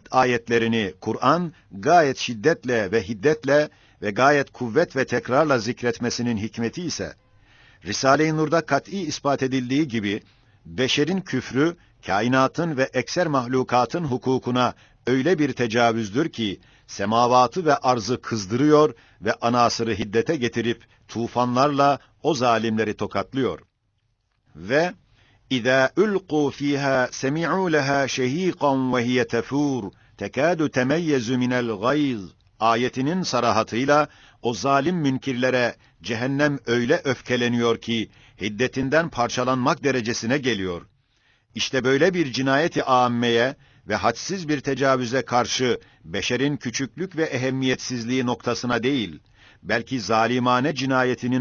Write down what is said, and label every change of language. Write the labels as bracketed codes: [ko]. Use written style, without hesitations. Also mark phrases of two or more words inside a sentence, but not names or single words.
[tr] ayetlerini Kur'an gayet şiddetle ve hiddetle ve gayet kuvvet ve tekrarla zikretmesinin hikmeti ise, Risale-i Nur'da kat'î ispat edildiği gibi, beşerin küfrü, kainatın ve ekser mahlukatın hukukuna öyle bir tecavüzdür ki, semavatı ve arzı kızdırıyor ve anasırı hiddete getirip, tufanlarla o zalimleri tokatlıyor. Ve [ar] اِذَا اُلْقُوا ف۪يهَا سَمِعُوا لَهَا شَه۪يقًا وَهِيَ تَفُورُ تَكَادُ تَمَيَّزُ مِنَ الْغَيْظِ [tr] ayetinin sarahatıyla o zalim münkirlere cehennem öyle öfkeleniyor ki hiddetinden parçalanmak derecesine geliyor. İşte böyle bir cinayeti âmmeye ve hadsiz bir tecavüze karşı beşerin küçüklük ve ehemmiyetsizliği noktasına değil, belki zalimane cinayetinin